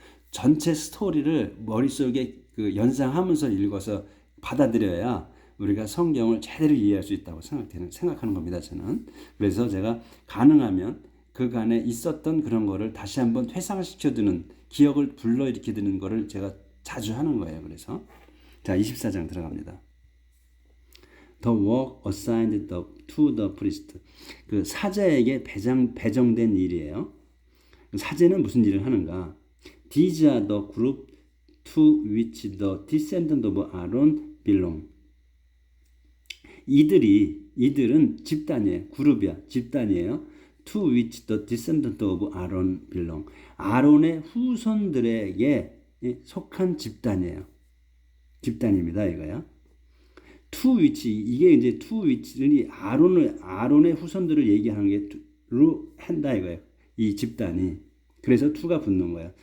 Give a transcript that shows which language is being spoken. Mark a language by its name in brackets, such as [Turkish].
[Korean] 전체 스토리를 머릿속에 연상하면서 읽어서 받아들여야 우리가 성경을 제대로 이해할 수 있다고 생각하는 겁니다, 저는. 그래서 제가 가능하면 그간에 있었던 그런 거를 다시 한번 회상시켜두는, 기억을 불러일으키는 거를 제가 자주 하는 거예요. 그래서 자, 24장 들어갑니다. [English] The work assigned to the priest. [Korean] 그 사제에게 배정된 일이에요. 사제는 무슨 일을 하는가? [English] These are the group to which the descendant of Aaron belong. [Korean] 이들은 집단이에요. 그룹이야. 집단이에요. [English] To which the descendant of Aaron belong. [Korean] 아론의 후손들에게 속한 집단이에요. 집단입니다, 이거야. [English] To which, [Korean] 이게 이제 [English] to which [Korean] 는 아론의 후손들을 얘기하는 게로 한다 이거예요. 이 집단이. 그래서 to가 붙는 거예요.